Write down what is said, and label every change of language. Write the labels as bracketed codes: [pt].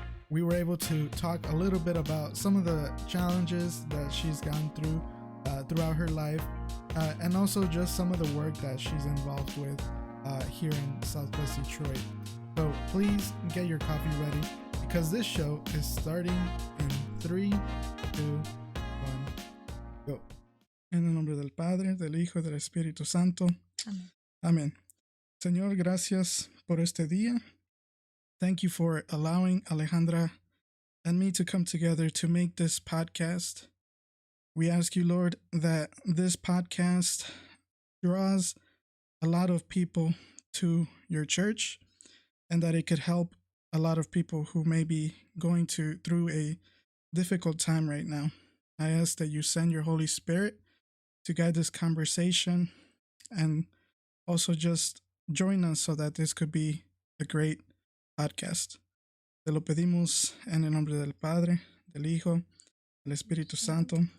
[en] We were able to talk a little bit about some of the challenges that she's gone through throughout her life, and also just some of the work that she's involved with here in Southwest Detroit. So please get your coffee ready because this show is starting in 3, 2, 1, go. [es] En el nombre del Padre, del Hijo y del Espíritu Santo. Amén. Amén. Señor, gracias por este día. [en] Thank you for allowing Alejandra and me to come together to make this podcast. We ask you, Lord, that this podcast draws a lot of people to your church, and that it could help a lot of people who may be going through a difficult time right now. I ask that you send your Holy Spirit to guide this conversation and also just join us so that this could be a great podcast. [es] Te lo pedimos en el nombre del Padre, del Hijo, del Espíritu Santo.